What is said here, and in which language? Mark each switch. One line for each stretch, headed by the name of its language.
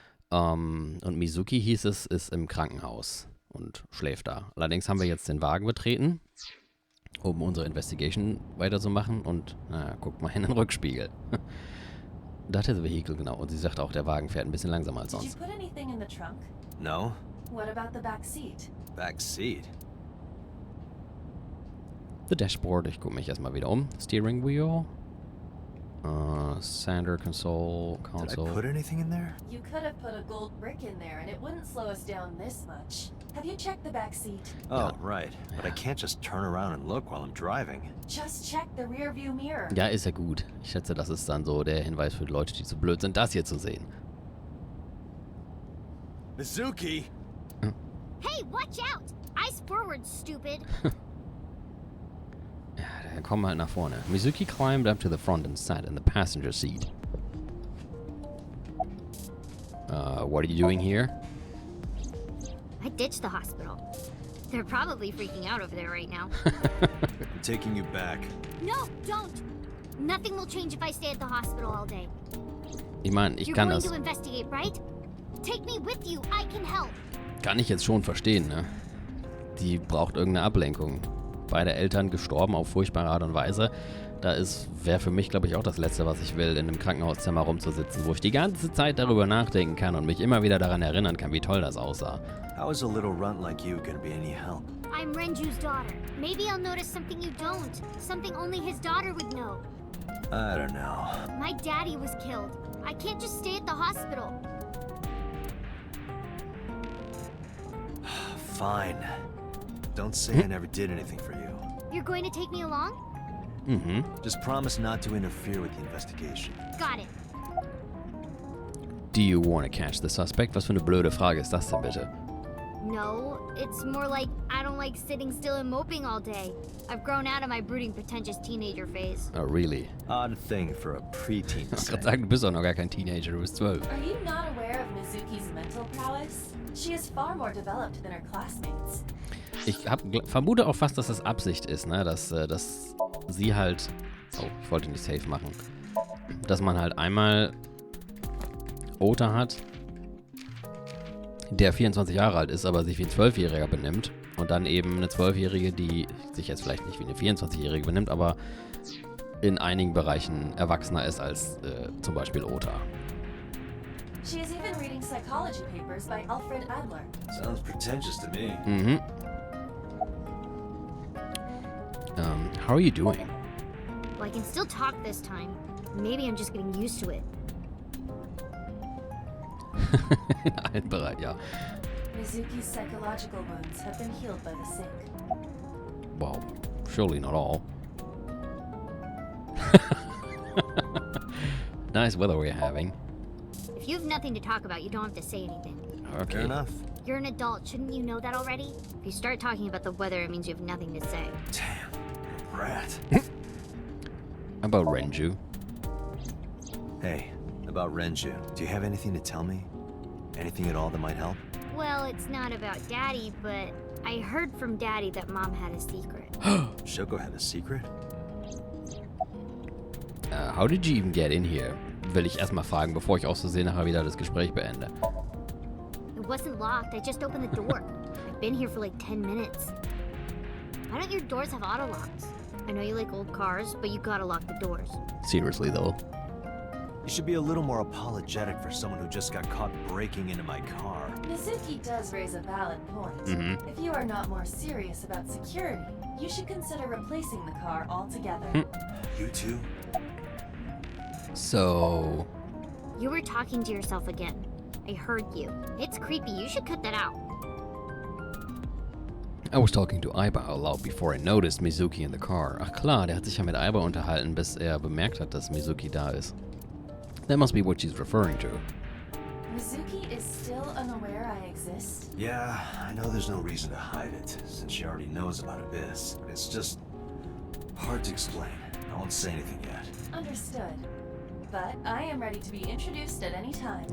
German: Und Mizuki hieß es, ist im Krankenhaus und schläft da. Allerdings haben wir jetzt den Wagen betreten, um unsere Investigation weiterzumachen und, guckt mal in den Rückspiegel. Das ist das Vehikel, genau. Und sie sagt auch, der Wagen fährt ein bisschen langsamer als sonst.
English: Did you put anything in the trunk? No? What about the back seat? Back seat? The Dashboard,
German: ich gucke mich erstmal wieder um.
English: Steering Wheel. Center Console. Did I put anything in there? You could have put a gold brick in there and it wouldn't slow us down this much. Have you checked the back seat? Oh, right. But I can't just turn around and look while I'm driving. Just check the rear view mirror.
German: Ja, ist ja gut. Ich schätze, das ist dann so der Hinweis für die Leute, die so blöd sind, das hier zu sehen.
English: Mizuki! Hey, watch out! Eyes forward, stupid.
German: Ja, dann kommen wir halt nach vorne.
English: Mizuki climbed up to the front and sat in the passenger seat. What are you doing here? I ditched the hospital. They're probably freaking out over there right now. I'm taking you back. No, don't! Nothing will change if I stay at the hospital all day.
German: Ich meine, ich
English: You're
German: kann
English: going
German: das...
English: to investigate, right? Take me with you. I can help.
German: Kann ich jetzt schon verstehen, ne? Die braucht irgendeine Ablenkung. Beide Eltern gestorben auf furchtbare Art und Weise. Wäre für mich, glaube ich, auch das Letzte, was ich will, in einem Krankenhauszimmer rumzusitzen, wo ich die ganze Zeit darüber nachdenken kann und mich immer wieder daran erinnern kann, wie toll das aussah.
English: How is a little runt like you gonna be any help? I'm Renju's daughter. Maybe I'll notice something you don't. Something only his daughter would know. I don't know. My daddy was killed. I can't just stay at the hospital. Fine. Don't say I never did anything for you. You're going to take me along? Mhm. Just promise not to interfere with the investigation. Got it. Do you want to catch the suspect?
German: Was für eine blöde Frage ist das denn bitte?
English: No, it's more like I don't like sitting still and moping all day. I've grown out of my brooding, pretentious teenager phase. Oh, really? Odd thing for a preteen
German: Ich
English: to
German: wollte
English: say.
German: gerade sagen, du bist auch noch gar kein Teenager, du bist 12.
English: Are you not aware of Mizuki's mental prowess? She is far more developed than her classmates.
German: Ich vermute auch fast, dass das Absicht ist, ne? Dass sie halt... Oh, ich wollte nicht safe machen. Dass man halt einmal Ota hat, der 24 Jahre alt ist, aber sich wie ein 12-Jähriger benimmt. Und dann eben eine 12-Jährige, die sich jetzt vielleicht nicht wie eine 24-Jährige benimmt, aber in einigen Bereichen erwachsener ist als zum Beispiel Ota.
English: She is even reading psychology papers by Alfred Adler. Sounds pretentious to me. Mhm. How are you doing? Well, I can still talk this time. Maybe I'm just getting used to it.
German: In allen Bereichen, ja.
English: Mizuki's psychological wounds have been healed by the sink. Well, surely not all. Nice weather we're having. If you have nothing to talk about, you don't have to say anything. Okay. Fair enough. You're an adult, shouldn't you know that already? If you start talking about the weather, it means you have nothing to say. Damn, brat. About Renju. Hey, about Renju, do you have anything to tell me? Anything at all that might help? Well, it's not about Daddy, but I heard from Daddy that Mom had a secret. Shoko had a secret? How did you even get in here?
German: Will ich erstmal fragen, bevor ich aus Versehen nachher wieder das Gespräch beende.
English: It wasn't locked, I just opened the door. I've been here for like 10 minutes. Why don't your doors have auto locks? I know you like old cars, but you gotta lock the doors. Seriously, though. You should be a little more apologetic for someone who just got caught breaking into my car. Mizuki does raise a valid point. Mhm. If you are not more serious about security, you should consider replacing the car altogether. You too? So... You were talking to yourself again. I heard you. It's creepy, you should cut that out. I was talking to Aiba out loud before I noticed Mizuki in the car.
German: Ach klar, der hat sich ja mit Aiba unterhalten, bis er bemerkt hat, dass Mizuki da ist.
English: That must be what she's referring to. Mizuki is still unaware I exist. Yeah, I know there's no reason to hide it, since she already knows about Abyss. But it's just hard to explain. I won't say anything yet. Understood. But I am ready to be introduced at any time.